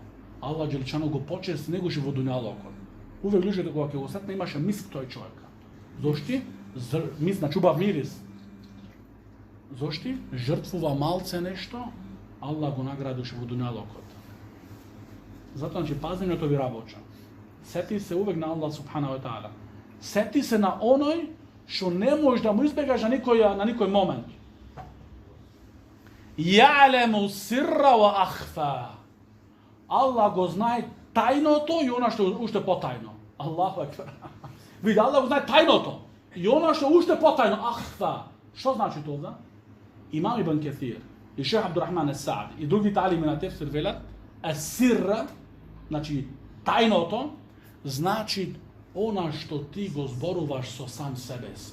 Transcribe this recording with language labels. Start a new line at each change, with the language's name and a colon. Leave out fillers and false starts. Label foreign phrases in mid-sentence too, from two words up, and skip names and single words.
Macedonian: Аллах Джелчано го почести негоше во дуњалокот. Увек луѓето кога ќе го сетне имаше миск тој човек. Зошти? Миск, значи убав мирис. Зошти? Жртвува малце нешто, Аллах го наградеше во дуњалокот. Затоа, значи, пазењето ви работа. Сети се увек на Аллах
Arabic: سبحانه وتعالى.
Macedonian: Сети се на оној што не можеш да му избегаш на никој момент.
Arabic: يعلم السر وأخفى.
Macedonian: Аллах го знае тајното и она што уште потајно.
Arabic: الله أكبر.
Macedonian: Види, Аллах го знае тајното и она што уште потајно. Ахфа. Што значи тоа? Имам Ибн Кесир и Шех Абдурахман ес-Саади и другите алими на тефсир велат, ес-сирра, значи тајното, значи она што ти го зборуваш со сам себе си.